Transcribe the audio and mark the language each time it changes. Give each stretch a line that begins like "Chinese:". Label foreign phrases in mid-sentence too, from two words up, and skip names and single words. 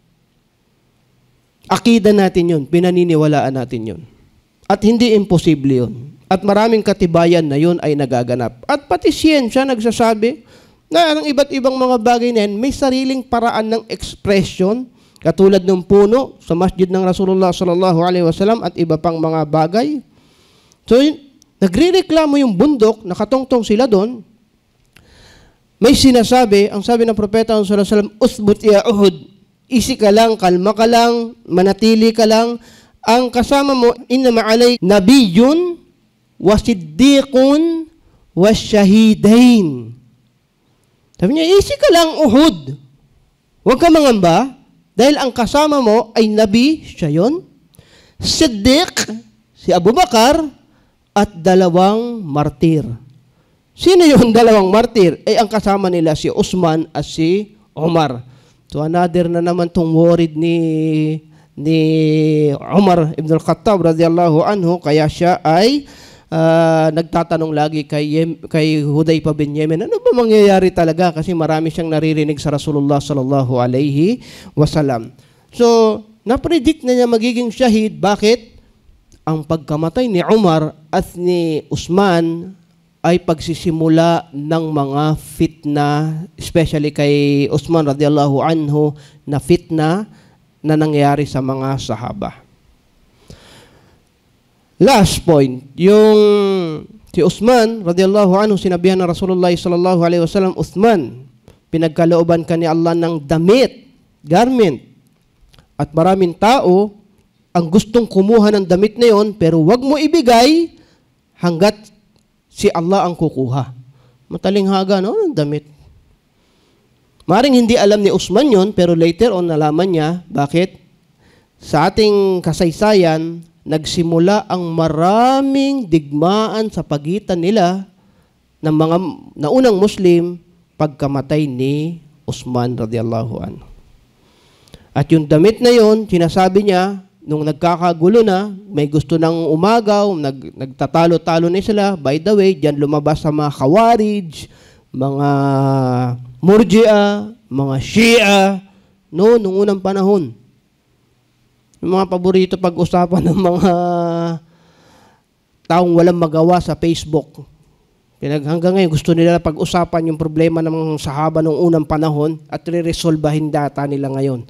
Filipino: Akida natin yun, pinaniniwalaan natin yun. At hindi imposible yun. At maraming katibayan na yun ay nagaganap. At pati siyensya nagsasabi na ang iba't ibang mga bagay na yan, may sariling paraan ng expression, katulad ng puno sa masjid ng Rasulullah
Arabic: صلى الله عليه وسلم
Filipino: at iba pang mga bagay. So, nagrereklamo yung bundok, nakatungtong sila doon. May sinasabi, ang sabi ng Propeta
Arabic: صلى الله عليه وسلم, اثبت يا أحد,
Filipino: isi ka lang, kalma ka lang, manatili ka lang. Ang kasama mo,
Arabic: إن عليك نبي وصديق وشهيدان.
Filipino: Sabi niya, isi ka lang Uhud. Huwag ka mangamba. Dahil ang kasama mo ay Nabi, siya yun, Siddiq, si Abu Bakar, at 2 martir. Sino yung 2 martir? Ang kasama nila si Usman at si Umar. So another na naman tong worried ni Umar ibn al-Khattab
Arabic: رضي الله عنه,
Filipino: kaya siya ay nagtatanong lagi kay Hudayfa bin Yemen, ano ba mangyayari talaga? Kasi marami siyang naririnig sa Rasulullah
Arabic: صلى الله عليه وسلم.
Filipino: So, napredict na niya magiging shahid. Bakit? Ang pagkamatay ni Umar at ni Usman ay pagsisimula ng mga fitna, especially kay Usman
Arabic: رضي الله عنه,
Filipino: na fitna na nangyari sa mga sahaba. Last point, yung si Uthman
Arabic: رضي الله عنه,
Filipino: sinabihan ng Rasulullah
Arabic: صلى الله عليه وسلم,
Filipino: Uthman, pinagkalooban ka ni Allah ng damit, garment. At maraming tao ang gustong kumuha ng damit na yon, pero wag mo ibigay hanggat si Allah ang kukuha. Matalinghaga, no? Ang damit. Maring hindi alam ni Uthman yon, pero later on nalaman niya. Bakit? Sa ating kasaysayan, nagsimula ang maraming digmaan sa pagitan nila ng mga naunang Muslim pagkamatay ni Uthman
Arabic: رضي الله عنه.
Filipino: At yung damit na yon, sinasabi niya, nung nagkakagulo na, may gusto ng umagaw, nagtatalo-talo na sila.
English: By the way,
Filipino: diyan lumabas sa mga Khawarij, mga Murji'a, mga Shia, no, nung unang panahon. Yung mga paborito pag-usapan ng mga taong walang magawa sa Facebook. Hanggang ngayon, gusto nila pag-usapan yung problema ng mga sahaba nung unang panahon at re-resolbahin data nila ngayon.